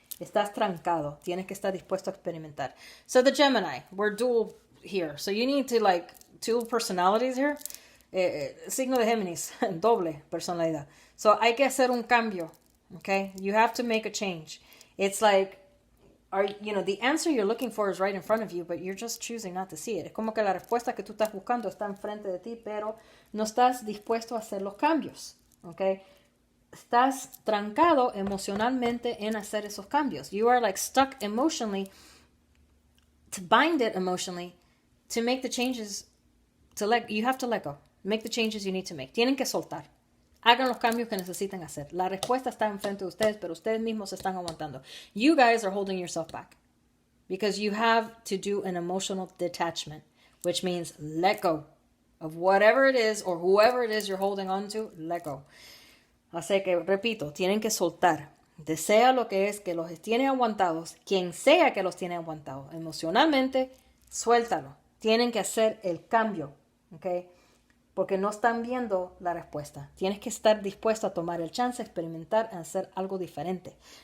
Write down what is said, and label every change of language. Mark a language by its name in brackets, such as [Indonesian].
[Spanish] Estás trancado. Tienes que estar dispuesto a experimentar. [English] So the Gemini, we're dual here. So you need to dual personalities here. [Spanish] Signo de Géminis, doble personalidad. So hay que hacer un cambio. [English] Okay. You have to make a change. It's like, the answer you're looking for is right in front of you, but you're just choosing not to see it. [Spanish] Es como que la respuesta que tú estás buscando está enfrente de ti, pero no estás dispuesto a hacer los cambios. [English] Okay? [Spanish] estás trancado emocionalmente en hacer esos cambios. [English] You are like stuck emotionally, to bind it emotionally, to make the changes, you have to let go. Make the changes you need to make. [Spanish] Tienen que soltar. Hagan los cambios que necesitan hacer. La respuesta está enfrente de ustedes, pero ustedes mismos se están aguantando. [English] You guys are holding yourself back because you have to do an emotional detachment, which means let go of whatever it is or whoever it is you're holding on to, let go. [Spanish] Así que, repito, tienen que soltar. Desea lo que es que los tiene aguantados, quien sea que los tiene aguantados. Emocionalmente, suéltalo. Tienen que hacer el cambio, ¿ok? Porque no están viendo la respuesta. Tienes que estar dispuesto a tomar el chance, experimentar, hacer algo diferente.